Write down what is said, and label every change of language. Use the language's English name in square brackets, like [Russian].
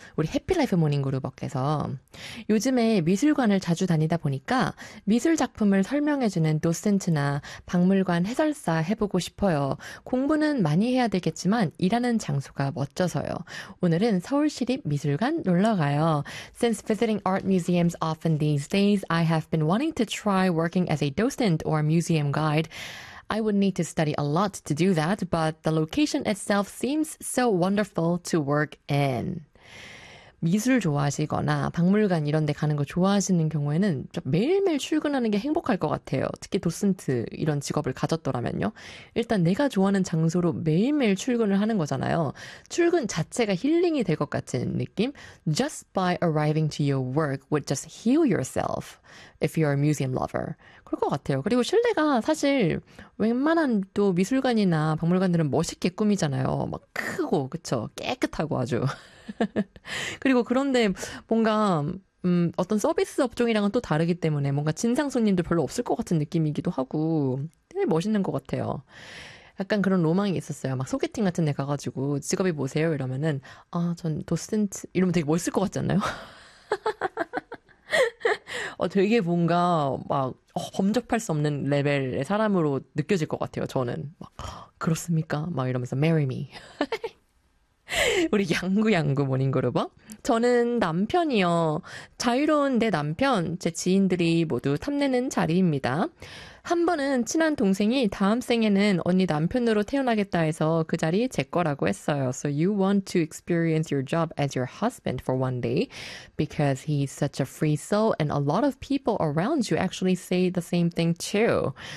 [Korean] 우리 해피라이프 모닝 그루버께서 요즘에 미술관을 자주 다니다 보니까 미술 작품을 설명해 주는 도슨트나 박물관 해설사 해보고 싶어요. 공부는 많이 해야 되겠지만 일하는 장소가 멋져서요. 오늘은 서울시립 미술관 놀러 가요. [English] Since visiting art museums often these days, I have been wanting to try working as a docent or museum guide. I would need to study a lot to do that, but the location itself seems so wonderful to work in. [Korean] 미술 좋아하시거나 박물관 이런 데 가는 거 좋아하시는 경우에는 매일매일 출근하는 게 행복할 것 같아요. 특히 도슨트 이런 직업을 가졌더라면요. 일단 내가 좋아하는 장소로 매일매일 출근을 하는 거잖아요. 출근 자체가 힐링이 될것 같은 느낌? [English] Just by arriving to your work would just heal yourself if you're a museum lover. [Korean] 그럴 것 같아요. 그리고 실내가 사실 웬만한 또 미술관이나 박물관들은 멋있게 꾸미잖아요. 막 크고, 그쵸? 깨끗하고 아주. 그리고 그런데 뭔가 어떤 서비스 업종이랑은 또 다르기 때문에 뭔가 진상 손님도 별로 없을 것 같은 느낌이기도 하고 되게 멋있는 것 같아요. 약간 그런 로망이 있었어요. 막 소개팅 같은 데 가가지고 직업이 뭐세요? 이러면은 아, 전 도슨트 이러면 되게 멋있을 것 같지 않나요? 되게 뭔가 막 범접할 수 없는 레벨의 사람으로 느껴질 것 같아요. 저는 막 그렇습니까? 막 이러면서 [English] marry me. [Korean] 우리 양구양구 모닝그룹어? 저는 남편이요. 자유로운 내 남편, 제 지인들이 모두 탐내는 자리입니다. 한 번은 친한 동생이 다음 생에는 언니 남편으로 태어나겠다 해서 그 자리 제 거라고 했어요. [English] So you want to experience your job as your husband for one day because he's such a free soul and a lot of people around you actually say the same thing too.